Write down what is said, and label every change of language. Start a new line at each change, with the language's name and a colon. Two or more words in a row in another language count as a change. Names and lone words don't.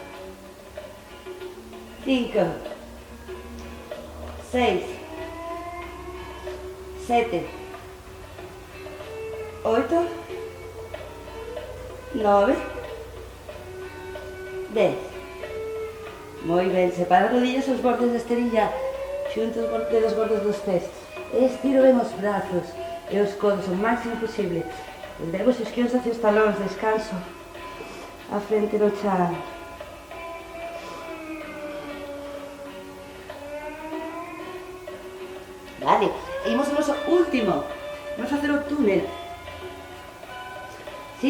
Spanish: 5, 6, 7, 8, 9, 10. Muy bien, separa las rodillas los bordes de esterilla, junto de los bordes de los pies. Estiro bien los brazos y los codos lo máximo posible.
Galician: Eleva os isquios hacia os talóns, descanso. A frente no chan. Vale, imos ao noso último. Vamos a facer o túnel. ¿Sí?